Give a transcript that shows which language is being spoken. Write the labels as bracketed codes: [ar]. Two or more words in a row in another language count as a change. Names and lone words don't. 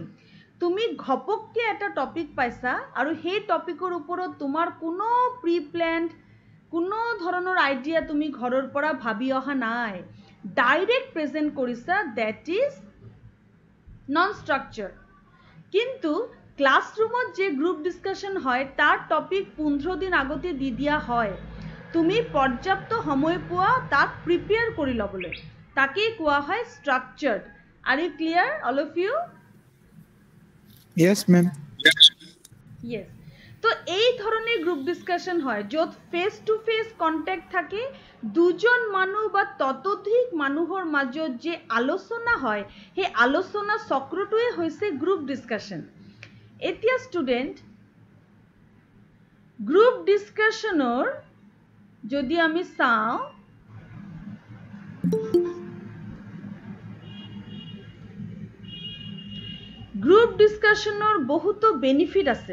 [as] তুমি ঘপককৈ এটা টপিক পাইছা আৰু সেই টপিকৰ ওপৰত তোমাৰ কোনো [en] pre planned [as] কোনো ধৰণৰ আইডিয়া তুমি ঘৰৰ পৰা ভাবি অহা নাই, ডাইৰেক্ট প্ৰেজেণ্ট কৰিছা, [en] that is non structure. [as] কিন্তু ক্লাছৰুমত যে [en] group discussion [as] হয় তাৰ টপিক 15 দিন আগতে দি দিয়া হয়, তুমি পৰ্যাপ্ত সময় পোৱা তাক প্ৰিপেয়াৰ কৰি ল'বলৈ, তাকেই কোৱা হয় ষ্ট্ৰাকচাৰ্ড। [en] Are you clear all of you? Yes ma'am. Yes. [as] তো [bn] এই ধরনের [as] গ্রুপ ডিসকাশন হয় য'ত [en] face to face contact [as] থাকে, দুজন মানুহ বা ততোধিক মানুহৰ মাজত যে আলোচনা হয় সেই আলোচনা চক্ৰটোৱে হৈছে [en] group discussion. [as] এতিয়া ষ্টুডেণ্ট, [en] group discussionৰ [as] যদি আমি চাওঁ, [en] group discussionৰ [as] বহুতো বেনিফিট আছে।